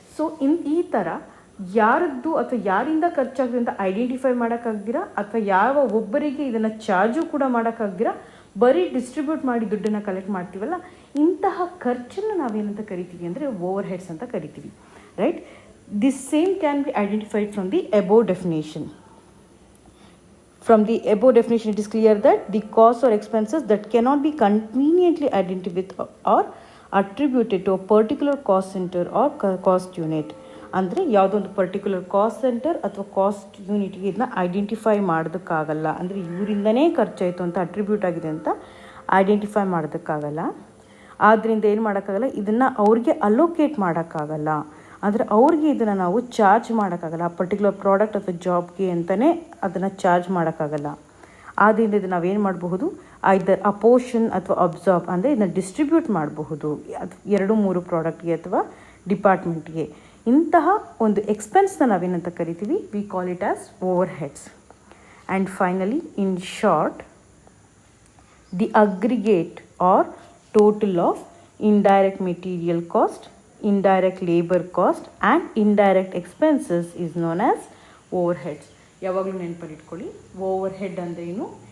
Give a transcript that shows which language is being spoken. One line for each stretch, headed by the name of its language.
Kannada: So ಈ ಥರ ಯಾರದ್ದು ಅಥವಾ ಯಾರಿಂದ ಖರ್ಚಾಗಿದೆ ಅಂತ ಐಡೆಂಟಿಫೈ ಮಾಡೋಕ್ಕಾಗ್ದಿರಾ ಅಥವಾ ಯಾವ ಒಬ್ಬರಿಗೆ ಇದನ್ನು ಚಾರ್ಜು ಕೂಡ ಮಾಡೋಕ್ಕಾಗ್ದಿರಾ ಬರೀ ಡಿಸ್ಟ್ರಿಬ್ಯೂಟ್ ಮಾಡಿ ದುಡ್ಡನ್ನು ಕಲೆಕ್ಟ್ ಮಾಡ್ತೀವಲ್ಲ, ಇಂತಹ ಖರ್ಚನ್ನು ನಾವೇನಂತ ಕರಿತೀವಿ ಅಂದರೆ ಓವರ್ ಹೆಡ್ಸ್ ಅಂತ ಕರಿತೀವಿ, right?
English: This same can be identified from the above definition. From the above definition, it is clear that the costs or expenses that cannot be conveniently identified with or attributed to a particular cost center or cost unit.
Kannada: ಅಂದರೆ ಯಾವುದೋ ಒಂದು particular cost centre ಅಥವಾ cost ಯೂನಿಟ್ಗೆ ಇದನ್ನ identify ಮಾಡೋದಕ್ಕಾಗಲ್ಲ. ಅಂದರೆ ಇವರಿಂದನೇ ಖರ್ಚಾಯಿತು ಅಂತ attribute ಆಗಿದೆ ಅಂತ ಐಡೆಂಟಿಫೈ ಮಾಡೋದಕ್ಕಾಗಲ್ಲ. ಆದ್ದರಿಂದ ಏನು ಮಾಡೋಕ್ಕಾಗಲ್ಲ, ಇದನ್ನು ಅವ್ರಿಗೆ ಅಲೋಕೇಟ್ ಮಾಡೋಕ್ಕಾಗಲ್ಲ. ಅಂದರೆ ಅವ್ರಿಗೆ ಇದನ್ನು ನಾವು ಚಾರ್ಜ್ ಮಾಡೋಕ್ಕಾಗಲ್ಲ. ಆ ಪರ್ಟಿಕ್ಯುಲರ್ ಪ್ರಾಡಕ್ಟ್ ಅಥವಾ ಜಾಬ್ಗೆ ಅಂತಲೇ ಅದನ್ನು ಚಾರ್ಜ್ ಮಾಡೋಕ್ಕಾಗಲ್ಲ. ಆದ್ದರಿಂದ ಇದು ನಾವೇನು ಮಾಡಬಹುದು, ಐದರ್ ಅ ಪೋರ್ಷನ್ ಅಥವಾ ಅಬ್ಸಾರ್ಬ್ ಅಂದರೆ ಇದನ್ನು ಡಿಸ್ಟ್ರಿಬ್ಯೂಟ್ ಮಾಡಬಹುದು 2-3 ಪ್ರಾಡಕ್ಟ್ಗೆ ಅಥವಾ ಡಿಪಾರ್ಟ್ಮೆಂಟ್ಗೆ. ಇಂತಹ ಒಂದು ಎಕ್ಸ್ಪೆನ್ಸ್ನ ನಾವೇನಂತ ಕರಿತೀವಿ,
English: We call it as overheads. And finally, in short, the aggregate or total of indirect material cost, indirect labor cost and indirect expenses is known as overheads.
Kannada: ಯಾವಾಗಲೂ ನೆನಪಲ್ಲಿ ಇಟ್ಕೊಳ್ಳಿ, ಓವರ್ಹೆಡ್ ಅಂದರೆ ಏನು?